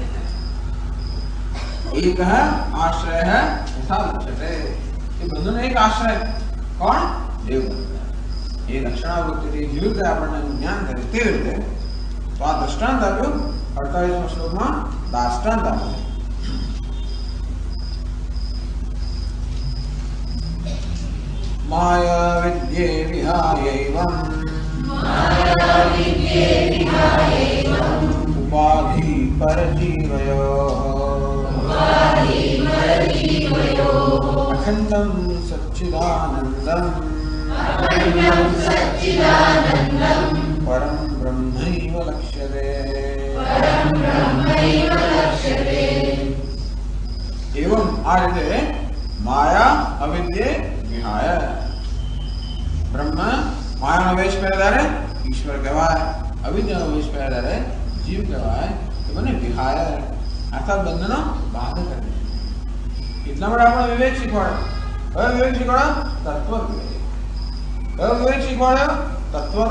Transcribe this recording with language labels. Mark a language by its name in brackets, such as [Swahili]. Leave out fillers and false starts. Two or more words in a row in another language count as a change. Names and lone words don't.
[Gujarati] એક આશ્રય [Sanskrit] યથા લક્ષ્યતે [Gujarati] એ બંનેનો એક આશ્રય કોણ દેવદત્ત એ લક્ષણાવૃત્તિથી વિરુદ્ધ આપણને જ્ઞાન કરે તે રીતે તો આ દ્રષ્ટાંત આપ્યું 48મા શ્લોકમાં દાષ્ટાંત આપ્યું. [Sanskrit] माया विद्ये विहायैवम् उपाधि परजीवयोः अखण्डं सच्चिदानन्दं परं ब्रह्मैव लक्ष्यते. [Gujarati] एवं આ રીતે [Sanskrit] माया अविद्ये विहाय [Gujarati] બ્રહ્મ માયા વેશ પહેલા ઈશ્વર કહેવાય, અવિદ્યાનો વેશ પહેલા જીવ કહેવાય. તો બને વિહાય અર્થાત બંધનો બાધ કરે. એટલા માટે આપણે વિવેક શીખવાડે. કયો વિવેક શીખવાડે? તત્વ વિવેક. કયો વિવેક શીખવાડે? તત્વનો.